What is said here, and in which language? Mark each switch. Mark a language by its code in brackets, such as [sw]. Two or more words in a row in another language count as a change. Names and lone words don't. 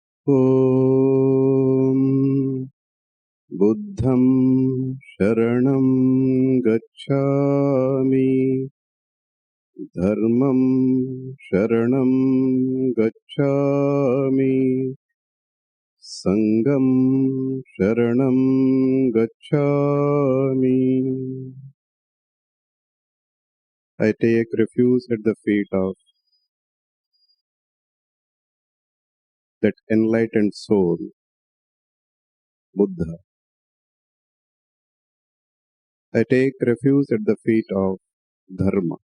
[sa] ॐ बुद्धं शरणं गच्छामि धर्मं शरणं गच्छामि संघं शरणं गच्छामि. [en] I take refuge at the feet of that enlightened soul, Buddha. I take refuge at the feet of Dharma.